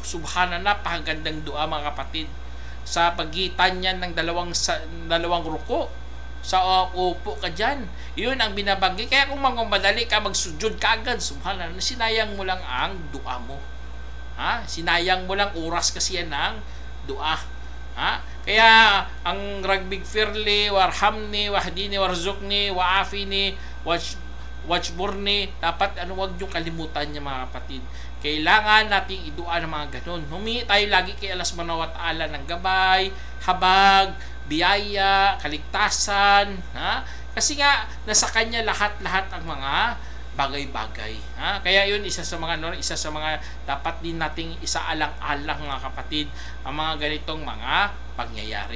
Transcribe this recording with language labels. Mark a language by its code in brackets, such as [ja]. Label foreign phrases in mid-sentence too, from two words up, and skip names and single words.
[tl] Subhanallah, napakagandang dua mga kapatid. Sa pagitan niyan ng dalawang ruko, sa upo ka dyan, yun ang binabanggit. Kaya kung magmadali ka, magsujud ka agad, subhanallah, sinayang mo lang ang dua mo. Sinayang mo lang oras kasi yan ng dua. Kaya ang [ar] رب اغفر لي وارحمني واهدني وارزقني وعافني واجبرني, [tl] dapat wag yung kalimutan niya mga kapatid. Kailangan nating idua ng mga ganun. Humingi tayo lagi kay Allah [ar] سبحانه وتعالى [tl] ng gabay, habag, biyaya, kaligtasan. Kasi nga, nasa Kanya lahat-lahat ang mga bagay-bagay. Kaya yun, isa sa mga dapat din nating isaalang-alang mga kapatid, ang mga ganitong mga pangyayari.